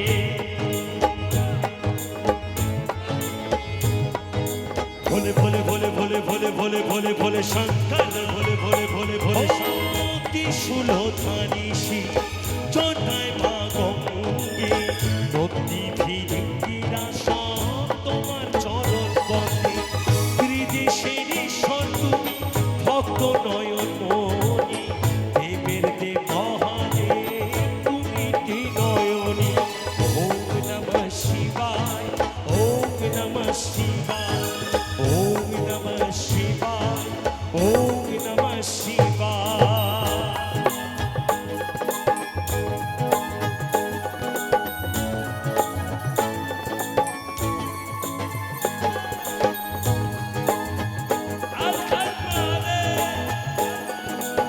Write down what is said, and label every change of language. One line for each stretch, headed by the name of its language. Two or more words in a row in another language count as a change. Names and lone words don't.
Bangla: ভোলে ভোলে ভোলে ভোলে ভোলে ভোলে ভোলে ভোলে শঙ্কর, ভোলে ভোলে ভোলে ভোলে ত্রিশূলধারী শিব, জটায় মা গঙ্গে, নদী ভিড়ে সব তোমার চরণ বন্দে। ত্রিদেশের ঈশ্বর তুমি, ভক্ত নয়ন মণি, দেবের দেব মহাদেব তুমি ত্রিনয়নী।
Sanskrit: ওম নমঃ শিবায়, ওম নমঃ শিবায়, ওম নমঃ শিবায়, ওম নমঃ শিবায়। হর হর মহাদেব।